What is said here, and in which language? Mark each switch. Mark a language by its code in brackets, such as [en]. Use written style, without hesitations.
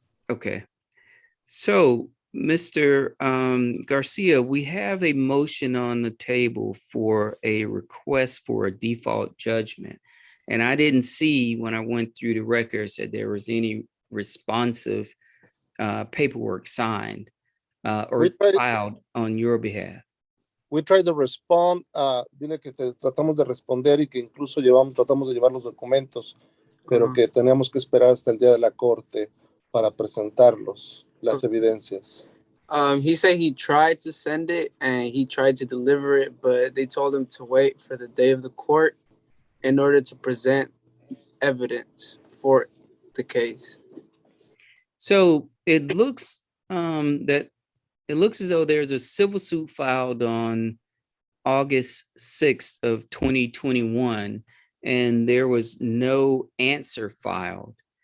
[en] Okay. So, Mr. Garcia, we have a motion on the table for a request for a default judgment. And I didn't see when I went through the records that there was any responsive paperwork signed or filed on your behalf. We tried to respond. [es] Dile que tratamos de responder y que incluso tratamos de llevar los documentos, pero que teníamos que esperar hasta el día de la corte para presentarlos, las evidencias. [en] He said he tried to send it and he tried to deliver it, but they told him to wait for the day of the court in order to present evidence for the case. So it looks as though there's a civil suit filed on August 6th of 2021, and there was no answer filed.